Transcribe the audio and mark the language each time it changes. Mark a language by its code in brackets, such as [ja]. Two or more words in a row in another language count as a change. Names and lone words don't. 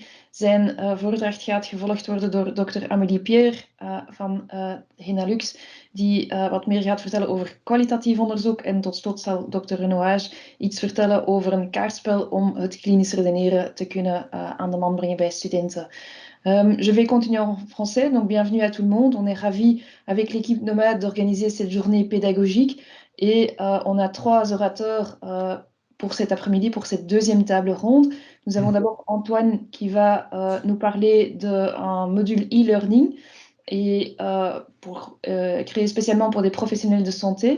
[nl] Zijn voordracht gaat gevolgd worden door dokter Amélie Pierre van Henalux, die wat meer gaat vertellen over kwalitatief onderzoek. En tot slot zal dokter Renoage iets vertellen over een kaartspel om het klinisch redeneren te kunnen aan de man brengen bij studenten. [fr] Je vais continuer en français, donc bienvenue à tout le monde. On est ravis avec l'équipe Nomade d'organiser cette journée pédagogique et on a 3 orateurs pour cet après-midi, pour cette deuxième table ronde. Nous avons d'abord Antoine qui va nous parler d'un module e-learning et créé spécialement pour des professionnels de santé.